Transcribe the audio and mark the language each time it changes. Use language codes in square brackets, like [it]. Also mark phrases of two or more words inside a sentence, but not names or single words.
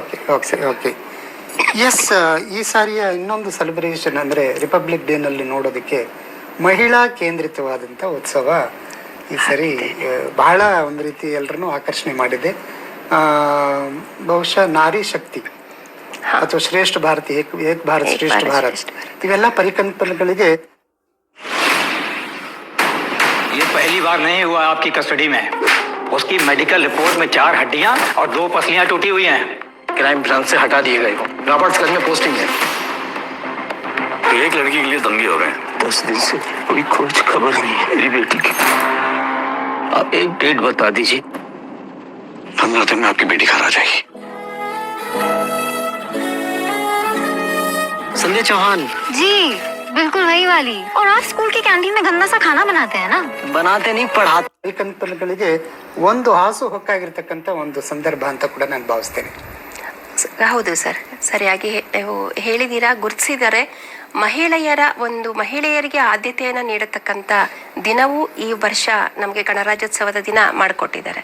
[kn] ಎಸ್, ಈ ಸಾರಿಯ ಇನ್ನೊಂದು ಸೆಲೆಬ್ರೇಷನ್ ಅಂದ್ರೆ ರಿಪಬ್ಲಿಕ್ ಡೇ ನಲ್ಲಿ ನೋಡೋದಕ್ಕೆ ಮಹಿಳಾ ಕೇಂದ್ರಿತವಾದಂತ ಉತ್ಸವ ಈ ಸರಿ ಬಹಳ ಒಂದು ರೀತಿ ಎಲ್ಲರನ್ನೂ ಆಕರ್ಷಣೆ ಮಾಡಿದೆ. ಬಹುಶಃ ನಾರಿ ಶಕ್ತಿ ಅಥವಾ ಶ್ರೇಷ್ಠ ಭಾರತ, ಏಕ್ ಭಾರತ್ ಶ್ರೇಷ್ಠ ಭಾರತ್, ಇವೆಲ್ಲ ಪರಿಕಲ್ಪನೆಗಳಿಗೆ [hi] ये पहली बार नहीं हुआ आपकी कस्टडी में. उसकी मेडिकल रिपोर्ट में 4 हड्डियां और 2 पसलियां टूटी हुई हैं. क्राइम ब्रांच से हटा दिए गए. रॉबर्ट्सगंज में पोस्टिंग है. एक लड़की के लिए दंगे हो रहे हैं. 10 दिन से कोई खोज खबर नहीं है मेरी बेटी की. आप एक डेट बता दीजिए. 15 दिन में आपकी बेटी घर आ जाएगी. संध्या चौहान जी, बिल्कुल वही वाली. और आप स्कूल की कैंटीन में गंदा सा खाना बनाते हैं ना? बनाते नहीं, पढ़ाते. [kn] ಪರಿಕಲ್ಪನೆಗಳಿಗೆ ಒಂದು ಹಾಸು ಹೊಕ್ಕಾಗಿರ್ತಕ್ಕಂಥ ಒಂದು ಸಂದರ್ಭ ಅಂತ ಕೂಡ ನಾನು ಭಾವಿಸ್ತೇನೆ. ಹೌದು ಸರ್, ಸರಿಯಾಗಿ ಹೇಳಿದೀರಾ, ಗುರುತಿಸಿದರೆ ಮಹಿಳೆಯರಿಗೆ ಆದ್ಯತೆಯನ್ನ ನೀಡತಕ್ಕಂತ ದಿನವೂ ಈ ವರ್ಷ ನಮ್ಗೆ ಗಣರಾಜ್ಯೋತ್ಸವದ ದಿನ ಮಾಡಿಕೊಟ್ಟಿದ್ದಾರೆ.